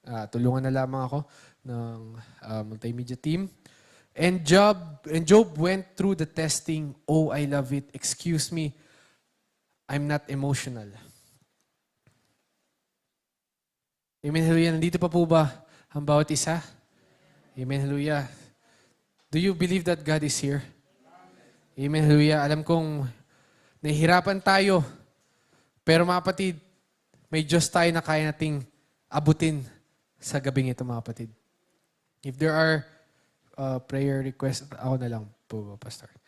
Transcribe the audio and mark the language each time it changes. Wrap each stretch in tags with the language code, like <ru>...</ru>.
<tl>Tulungan na lamang ako ng multimedia team.</tl> <en>And Job went through the testing. Oh, I love it. Excuse me. I'm not emotional. Amen, hallelujah.</en> <tl>Nandito pa po ba ang bawat isa? Amen, hallelujah.</tl> <en>Do you believe that God is here?</en> <tl>Amen, hallelujah. Alam kong nahihirapan tayo, pero mga kapatid, may Diyos tayo na kaya nating abutin sa gabing ito, mga kapatid.</tl> <en>If there are prayer requests,</en> <tl>ako na lang po,</tl> <en>Pastor.</en>